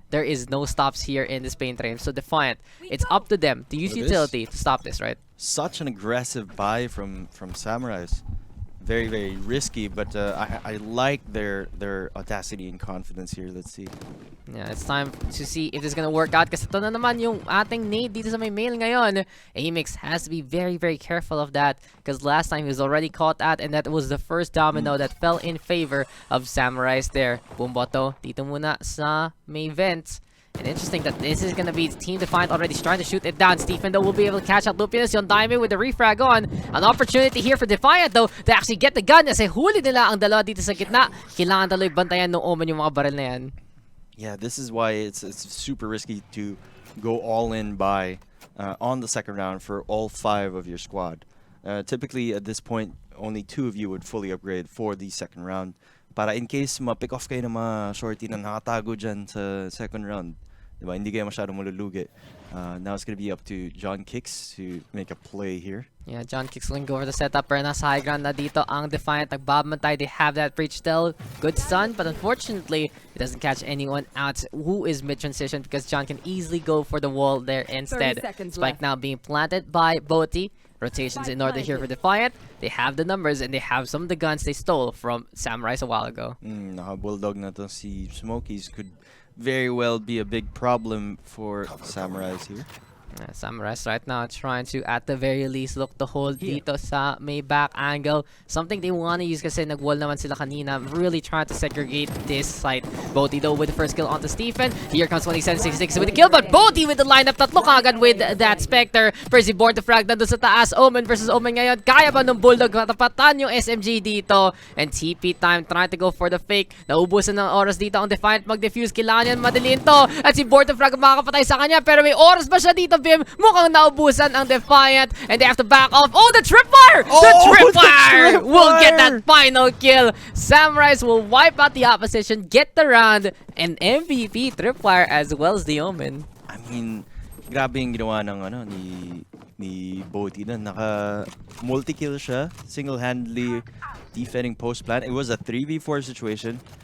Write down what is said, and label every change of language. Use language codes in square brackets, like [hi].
[en] There is no stops here in this paint train. So Defiant, it's up to them to use utility to stop this, right? Such an aggressive buy from Samurice. Very, very risky, but I like their audacity and confidence here. Let's see. Yeah, it's time to see if this is gonna work out. [tl] Kasi ito na naman yung ating nade dito sa may mail ngayon. [en] Amix has to be very, very careful of that. Because last time he was already caught at, and that was the first domino that fell in favor of Samurice there. Boomboto, [tl] dito muna sa may [en] vents. And interesting that this is going to be Team Defiant already trying to shoot it down. Stephen, though, will be able to catch out Lupius. Yung Diamond with the refrag on. An opportunity here for Defiant, though, to actually get the gun. [tl] Kasi huli nila ang dalawa dito sa gitna. Kailangan taloy bantayan ng Omen yung mga baril na yan. [en] Yeah, this is why it's super risky to go all in by on the second round for all 5 of your squad. Typically, at this point, only 2 of you would fully upgrade for the second round. [tl] Para in case ma-pick off kayo ng mga shorty na nakatago dyan sa second round. Diba? Hindi kayo masyadong malulugi. [en] Now it's going to be up to John Kicks to make a play here. Yeah, John Kicks going to go for the setup. [tl] Pero nasa [en] high ground [tl] na dito ang [en] Defiant. [tl] Nagbabantay. [en] They have that breach still. Good stun, but unfortunately, it doesn't catch anyone out who is mid-transition because John can easily go for the wall there instead. Spike now being planted by Boti. Rotations in order here for Defiant. They have the numbers and they have some of the guns they stole from Samurice a while ago. [tl] Naka-bulldog na to si [en] Smokies could very well be a big problem for Samurice here. Samurice right now trying to, at the very least, look to hold [tl] dito sa may [en] back angle. Something they want to use [tl] kasi nag-wall naman sila kanina. [en] Really trying to segregate this site. Boti though with the first kill onto Stephen. Here comes 2766 with the kill, but Boti with the lineup. [tl] Tatlo kagad [en] with that Spectre. [tl] Percy born to frag nandun sa taas. Omen versus Omen ngayon. Kaya ba ng Bulldog matapatan yung SMG dito? [en] And TP time trying to go for the fake. [tl] Naubusan ng oras dito ang Defiant mag-defuse. Kailangan yan madaliin to. At si born to frag makakapatay sa kanya. Pero may oras ba siya dito? Mukhang naubusan ang [en] Defiant and they have to back off. Oh, the tripwire! The tripwire will get that final kill. Samurice will wipe out the opposition, get the round, and MVP tripwire as well as the Omen. I mean, [tl] grabe yung ginawa ng ni [en] Boti na naka multi-kill siya, single-handedly defending post-plant. It was a 3v4 situation.